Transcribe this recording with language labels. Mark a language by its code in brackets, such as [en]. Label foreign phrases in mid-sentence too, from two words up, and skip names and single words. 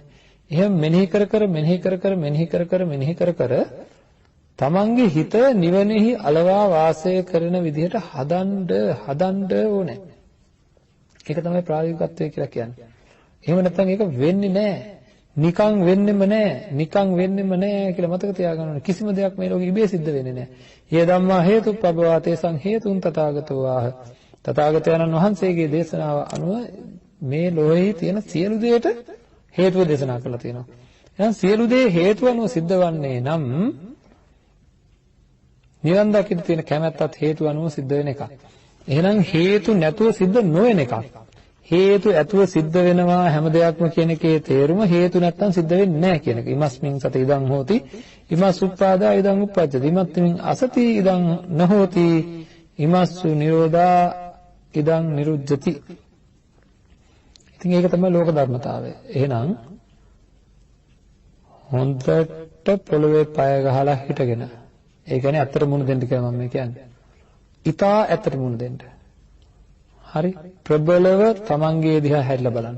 [si] එහෙනම් මෙනෙහි කර තමන්ගේ හිත නිවනෙහි අලවා වාසය කරන විදිහට හදන්න ඕනේ. ඒක තමයි ප්‍රායෝගිකත්වය කියලා කියන්නේ. එහෙම නැත්නම් ඒක වෙන්නේ නැහැ. නිකන් වෙන්නෙම නැහැ කියලා මතක තියාගන්න ඕනේ. කිසිම දෙයක් මේ ලෝකෙ ඉබේ සිද්ධ වෙන්නේ නැහැ. [pi] "යේ ධම්මා හේතුප්පබවා තේසං හේතුන් තථාගතෝ ආහ." [si] තථාගතයන්න් වහන්සේගේ දේශනාව අනුව මේ ලෝකයේ තියෙන සියලු දේට හේතුව දේශනා කරලා තියෙනවා. එහෙනම් සියලු දේ හේතුව අනුව සිද්ධ වන්නේ නම් නිවන් දකින්න තියෙන කැමැත්තත් හේතු අනුව සිද්ධ වෙන එකක්. එහෙනම් හේතු නැතුව සිද්ධ නොවන එකක්. හේතු ඇතුව සිද්ධ වෙනවා හැම දෙයක්ම කියන එකේ තේරුම හේතු නැත්තම් සිද්ධ වෙන්නේ නැහැ කියන එක. [pi] ඉමස්මින් සත ඉදං හෝති ඉමස් උප්පාදා ඉදං උප්පජ්ජති ඉමත්මින් අසති ඉදං නහෝති ඉමස්සු නිරෝධා ඉදං නිරුද්ධති. [si] ඉතින් ඒක තමයි ලෝක ධර්මතාවය. එහෙනම් හොඳට පොළවේ පය ගහලා හිටගෙන ඒ කියන්නේ ඇත්තට මුණ දෙන්න කියලා මම කියන්නේ. ඉතා ඇත්තට මුණ දෙන්න. හරි ප්‍රබලව තමන්ගේ දිහා හැරිලා බලන්න.